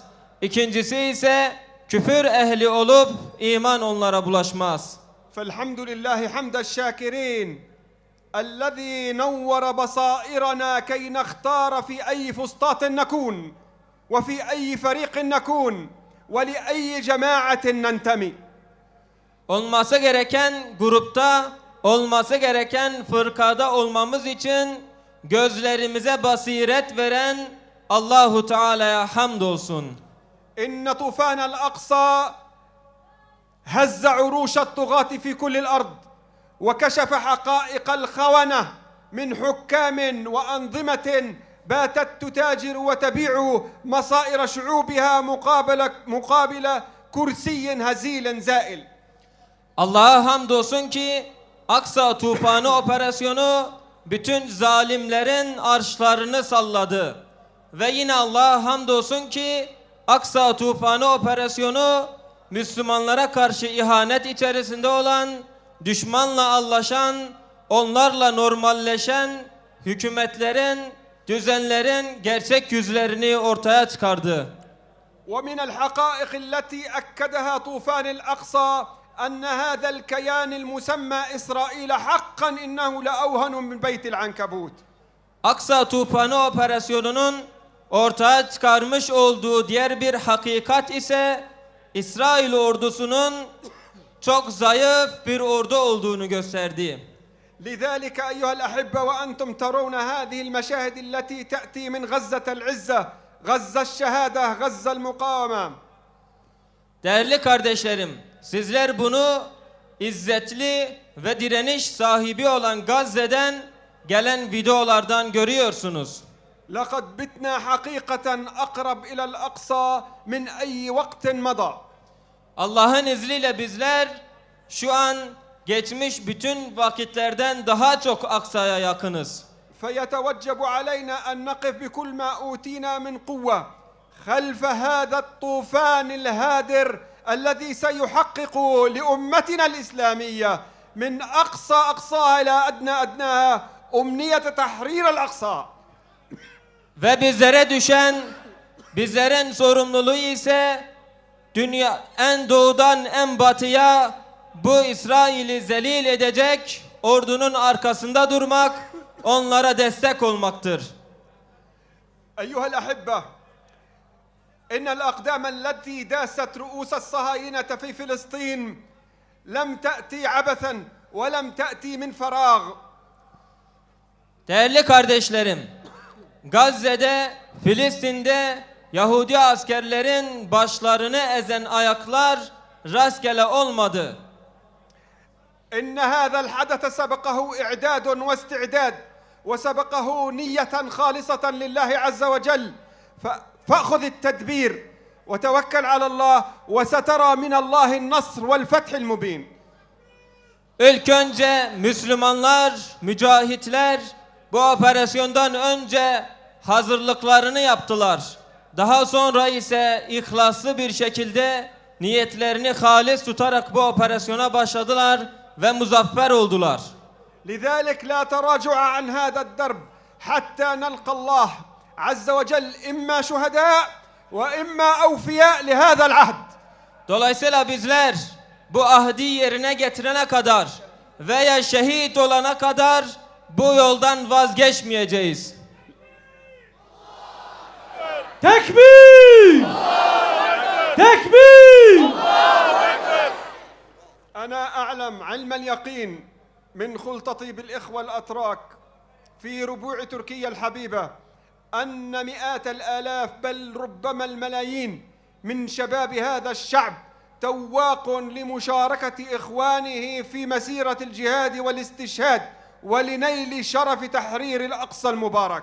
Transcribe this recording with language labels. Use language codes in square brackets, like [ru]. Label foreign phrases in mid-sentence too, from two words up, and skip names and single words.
[tr] İkincisi ise küfür ehli olup iman onlara bulaşmaz. [ar] فالحمد لله حمد الشاكرين الذي نور بصائرنا كي نختار في أي فسطاط نكون وفي أي فريق نكون ولأي جماعة ننتمي. [tr] Olması gereken grupta, olması gereken fırkada olmamız için gözlerimize basiret veren Allahu Teala'ya hamdolsun. [ar] إن طوفان الأقصى هز عروش الطغاة في كل الأرض وكشف حقائق الخونة من حكام وأنظمة باتت تتاجر وتبيع مصائر شعوبها مقابل كرسي هزيل زائل. [tr] Allah'a hamdolsun ki Aksa tufanı operasyonu bütün zalimlerin arşlarını salladı. Ve yine Allah'a hamdolsun ki Aksa tufanı operasyonu Müslümanlara karşı ihanet içerisinde olan, düşmanla anlaşan, onlarla normalleşen hükümetlerin, düzenlerin gerçek yüzlerini ortaya çıkardı. [ar] ومن الحقائق التي أكدها طوفان الأقصى أن هذا الكيان المسمى إسرائيل حقا إنه لأوهن من بيت العنكبوت. [tr] Aksa tufanı operasyonunun ortaya çıkarmış olduğu diğer bir hakikat ise İsrail ordusunun çok zayıf bir ordu olduğunu gösterdi. [ar] لذلك أيها الأحبة وأنتم ترون هذه المشاهد التي تأتي من غزة العزة غزة الشهادة غزة المقاومة. [tr] Değerli kardeşlerim, sizler bunu izzetli ve direniş sahibi olan Gazze'den gelen videolardan görüyorsunuz. [ar] لقد بتنا حقيقة أقرب إلى الأقصى من أي وقت مضى. [tr] Allah'ın izniyle bizler şu an geçmiş bütün vakitlerden daha çok Aksa'ya yakınız. [ar] فيتوجب علينا أن نقف بكل ما أوتينا من قوة خلف هذا الطوفان الهادر الذي سيحقق لأمتنا الإسلامية من أقصى أقصاها إلى أدنى أدناها أمنية تحرير الأقصى. [tr] Ve bizlere düşen, bizlerin sorumluluğu ise dünya en doğudan en batıya bu İsrail'i zelil edecek ordunun arkasında durmak, onlara destek olmaktır. [ar] أيها الأحبة إن الأقدام التي داست رؤوس الصهاينة في فلسطين لم تأتي عبثا ولم تأتي من فراغ. [tr] Değerli kardeşlerim, Gazze'de, Filistin'de Yahudi askerlerin başlarını ezen ayaklar rastgele olmadı. [ar] إن هذا الحدث سبقه إعداد واستعداد وسبقه نية خالصة لله عز وجل فأخذ التدبير وتوكل على الله وسترى من الله النصر والفتح المبين. [tr] İlk önce Müslümanlar, mücahitler bu operasyondan önce hazırlıklarını yaptılar. Daha sonra ise ihlaslı bir şekilde niyetlerini halis tutarak bu operasyona başladılar ve muzaffer oldular. [ar] لذلك لا تراجع عن هذا الدرب حتى نلقى الله عز وجل إما شهداء وإما أوفياء لهذا العهد. [tr] Dolayısıyla bizler bu ahdi yerine getirene kadar veya şehit olana kadar bu yoldan vazgeçmeyeceğiz. Tekbir! Tekbir! [ar] أنا أعلم علم اليقين من خلطتي بالإخوة الأتراك في ربوع تركيا الحبيبة أن مئات الآلاف بل ربما الملايين من شباب هذا الشعب تواق لمشاركة إخوانه في مسيرة الجهاد والاستشهاد ولنيل شرف تحرير الأقصى المبارك.